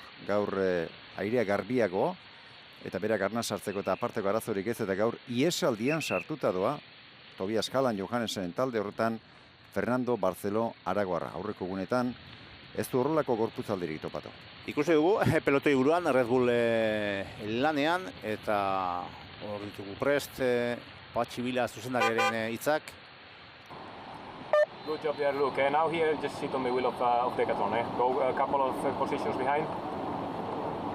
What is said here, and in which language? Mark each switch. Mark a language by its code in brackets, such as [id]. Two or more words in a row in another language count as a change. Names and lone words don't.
[eu] Gaur airea garbiago, eta berak arnaz sartzeko eta aparteko arazorik ez, eta gaur iesaldian sartuta doa, Tobias Jalan Johannesen talde horretan Fernando Barceló Aragoarra. Aurreko egunetan ez du horrelako gorputzaldirik topatu. Ikusi dugu, pelotoi buruan, Red Bull lanean, eta hor ditugu prest, Patxi Vila zuzendariaren hitzak. [en] Good job there, Luke. Now here, just sit on the wheel of Decathlon. Go a couple of positions behind.